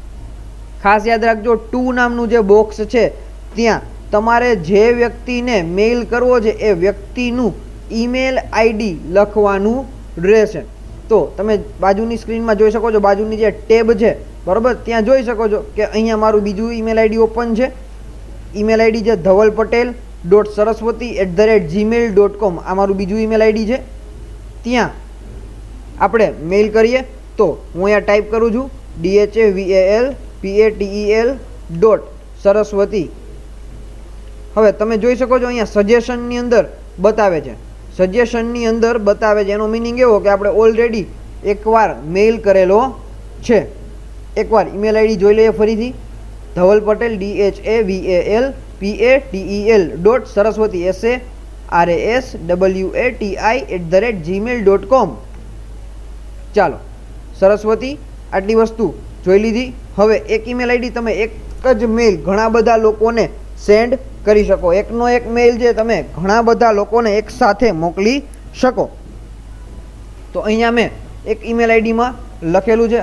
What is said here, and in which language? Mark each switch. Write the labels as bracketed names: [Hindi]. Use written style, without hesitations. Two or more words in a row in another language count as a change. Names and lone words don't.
[Gujarati] ખાસ યાદ રાખજો, ટુ નામનું જે બોક્સ છે ત્યાં તમારે જે વ્યક્તિને મેઇલ કરવો છે એ વ્યક્તિનું [English] email ID [Gujarati] લખવાનું રહેશે. તો તમે બાજુની સ્ક્રીનમાં જોઈ શકો છો, બાજુની જે ટેબ છે, બરાબર, ત્યાં જોઈ શકો છો કે અહીંયા મારું બીજું [English] email ID open [Gujarati] છે. [English] email ID [Gujarati] છે dhavalpatel.saraswati@gmail.com. આ મારું બીજું [English] email ID [Gujarati] છે. ત્યાં આપણે મેઇલ કરીએ તો હું અહીંયા ટાઈપ કરું છું dhavalpatel.saraswati. હવે તમે જોઈ શકો છો અહીંયા સજેશનની અંદર બતાવે છે. સજેશનની અંદર બતાવે છે એનો મિનિંગ એવો કે આપણે ઓલરેડી એકવાર મેઇલ કરેલો છે. એકવાર [English] email ID [Gujarati] જોઈ લઈએ ફરીથી. ધવલ પટેલ dhavalpatel.saraswati saraswati@gmail.com. ચાલો સરસ્વતી, આટલી વસ્તુ જોઈ લીધી. હવે એક [English] email ID [Gujarati] તમે એક જ મેઇલ ઘણા બધા લોકોને સેન્ડ કરી શકો. એકનો એક મેઇલ જે તમે ઘણા બધા લોકોને એક સાથે મોકલી શકો. તો અહીંયા મેં એક [English] email IDમાં [Gujarati] લખેલું છે.